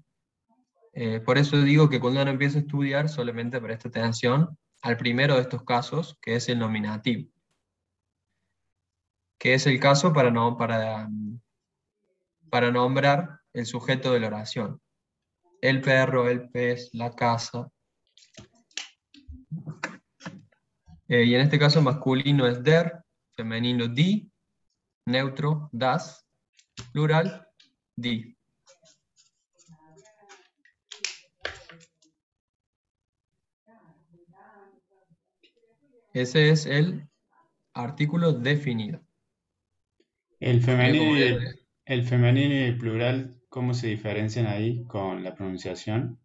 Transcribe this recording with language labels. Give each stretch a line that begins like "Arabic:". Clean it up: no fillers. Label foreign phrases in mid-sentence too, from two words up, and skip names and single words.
Spanish: Por eso digo que cuando uno empieza a estudiar, solamente presta atención al primero de estos casos, que es el nominativo, que es el caso para nombrar el sujeto de la oración. El perro, el pez, la casa. Y en este caso masculino es der, femenino die, neutro das, plural die. Ese es el artículo definido. El femenino Como y ven, el femenino y el plural, ¿cómo se diferencian ahí con la pronunciación?